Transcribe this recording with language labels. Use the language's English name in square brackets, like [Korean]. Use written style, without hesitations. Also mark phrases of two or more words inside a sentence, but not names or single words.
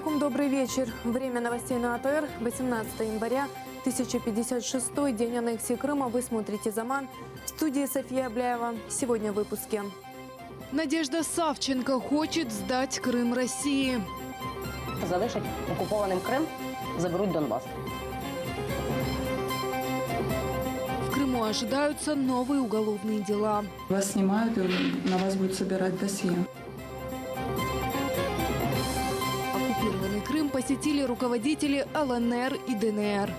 [Russian] Добрый вечер. Время новостей на АТР. 18 января, 1056 день аннексии Крыма. Вы смотрите «Заман». В студии София Абляева. Сегодня в выпуске. Надежда Савченко хочет сдать Крым России. [Ukrainian] Залишать окупованим Крим, заберуть Донбас. [Russian] В Крыму ожидаются новые уголовные дела. Вас снимают, и на вас будет собирать досье. Оккупированный Крым посетили руководители ЛНР и ДНР.